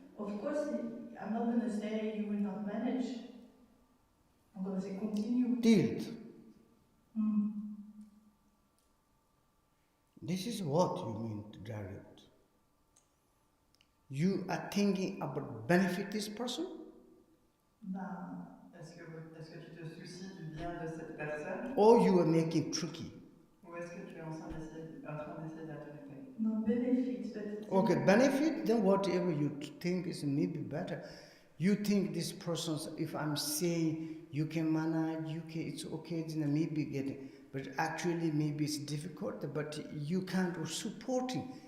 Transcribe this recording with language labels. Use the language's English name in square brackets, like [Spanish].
[English] Of course, I'm not going to say you will not manage. I'm going to say continue. Tilt. This is what you mean to direct. You are thinking about benefit this person? [French] Est-ce que tu te soucies du bien de cette personne? [English] Or you are making tricky? [French] Ou est-ce que tu es en train d'essayer de la tromper? [English] No, benefit. Okay, benefit, then whatever you think is maybe better. You think this person, if I'm saying you can manage, it's okay, then maybe getting, but actually maybe it's difficult, but you can't support it.